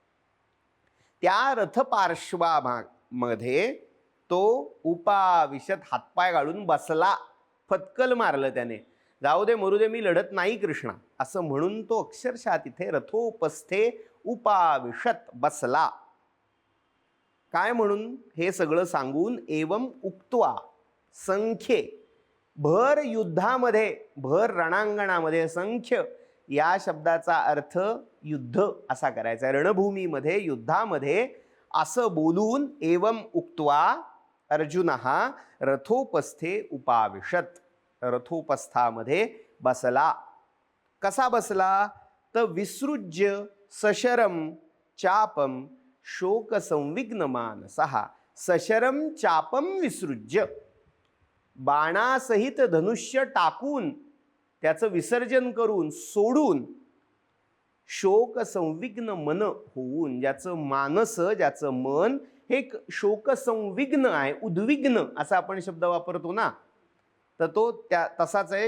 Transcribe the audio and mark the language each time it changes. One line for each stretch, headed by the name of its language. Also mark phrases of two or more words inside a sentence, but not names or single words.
Marathi: त्या रथपार्श्वामध्ये तो उपाविशत हातपाय घालून बसला फटकल मारलं त्याने जाऊ दे मरू दे मी लढत नाही कृष्णा असं म्हणून तो अक्षरशः तिथे
Sanskrit: रथोपस्थे उपाविशत
Marathi: बसला काय म्हणून हे सगळं सांगून
Sanskrit: एवं उक्त्वा संख्ये
Marathi: भर युद्धामध्ये भर रणांगणामध्ये संख्य या शब्दाचा अर्थ युद्ध असा करायचा आहे रणभूमीमध्ये युद्धामध्ये असं बोलून
Sanskrit: एवं उक्त्वा अर्जुनः रथोपस्थे उपाविशत
Marathi: रथोपस्थामध्ये बसला कसा बसला तर
Sanskrit: विसृज्य सशरम चापम शोकसंविघ्नमानसः सशरम चापम विसृज्य
Marathi: बाणासहित धनुष्य टाकून त्याचं विसर्जन करून सोडून शोकसंविघ्न मन होऊन ज्याचं मानस ज्याचं मन हे एक शोकसंविघ्न आहे उद्विग्न असा आपण शब्द वापरतो ना तर तो त्या तसाच